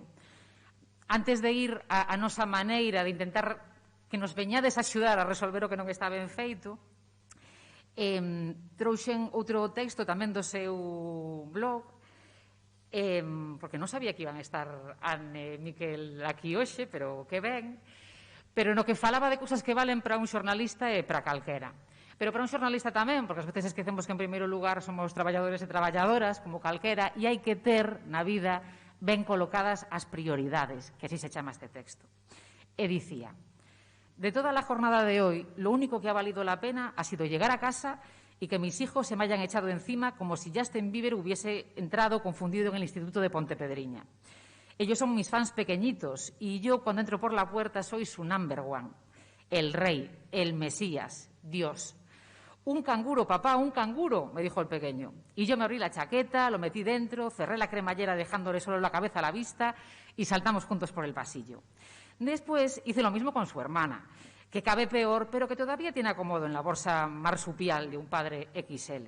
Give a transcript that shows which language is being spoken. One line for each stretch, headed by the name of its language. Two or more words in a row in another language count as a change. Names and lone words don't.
Galician: Antes de ir a nosa maneira de intentar que nos veñades a axudar a resolver o que non está ben feito, trouxen outro texto tamén do seu blog, porque non sabía que iban a estar Anne e Miquel aquí hoxe, pero que ben, pero no que falaba de cousas que valen para un xornalista e para calquera. Pero para un xornalista tamén, porque ás veces esquecemos que en primeiro lugar somos traballadores e traballadoras, como calquera, e hai que ter na vida ben colocadas as prioridades, que así se chama este texto. E dicía:
Spanish: de toda la jornada de hoy, lo único que ha valido la pena ha sido llegar a casa y que mis hijos se me hayan echado encima como si Justin Bieber hubiese entrado confundido en el Instituto de Pontepedriña. Ellos son mis fans pequeñitos y yo cuando entro por la puerta soy su
English: number one.
Spanish: El rey, el Mesías, Dios. Un canguro, papá, un canguro, me dijo el pequeño. Y yo me abrí la chaqueta, lo metí dentro, cerré la cremallera dejándole solo la cabeza a la vista y saltamos juntos por el pasillo. Después hice lo mismo con su hermana, que cabe peor, pero que todavía tiene acomodo en la bolsa marsupial de un padre XL.